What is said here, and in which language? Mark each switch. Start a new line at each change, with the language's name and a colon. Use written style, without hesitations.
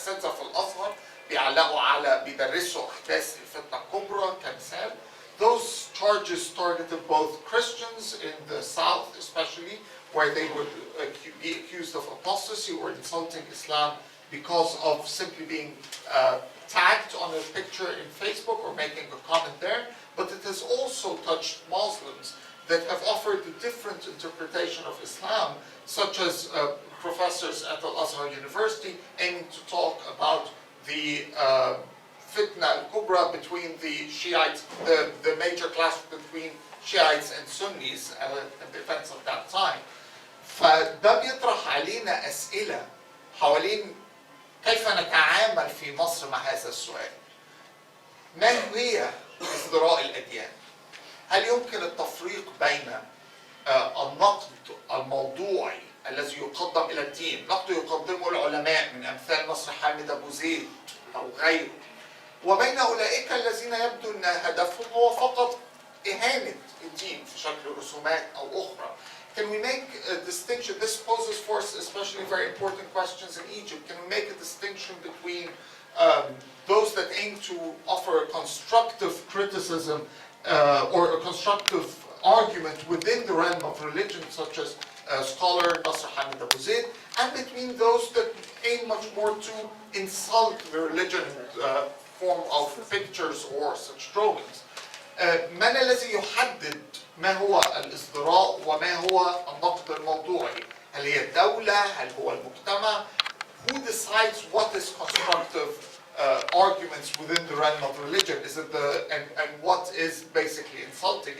Arabic: أساتذة في الأزهر بيدرسوا أحداث الفتنة الكبرى كمثال.
English: Those charges targeted both Christians in the south especially, where they would be accused of apostasy or insulting Islam because of simply being tagged on a picture in Facebook or making a comment there. But it has also touched Muslims that have offered a different interpretation of Islam, such as professors at Al-Azhar University aiming to talk about the fitna al-kubra between the Shiites, the major clash between Shiites and Sunnis in the events of that time.
Arabic: فده بيطرح علينا أسئلة حوالين كيف نتعامل في مصر مع هذا السؤال. ما هي ازدراء الأديان؟ هل يمكن التفريق بين النقد الموضوعي الذي يقدم إلى الدين، نقد يقدمه العلماء من أمثال مصر حامد أبو زيد أو غيره، وبين أولئك الذين يبدو أن هدفهم هو فقط إهانة الدين في شكل رسومات أو أخرى؟
English: Can we make a distinction? This poses for us especially very important questions in Egypt. Can we make a distinction between those that aim to offer a constructive criticism or a constructive argument within the realm of religion, such as scholar Nasr Hamid Abu Zaid, and between those that aim much more to insult the religion form of pictures or such drawings?
Arabic: من الذي يحدد ما هو الازدراء وما هو النقد الموضوعي؟ هل هي الدولة؟ هل هو المجتمع؟
English: Who decides what is constructive arguments within the realm of religion? Is it and what is basically insulting?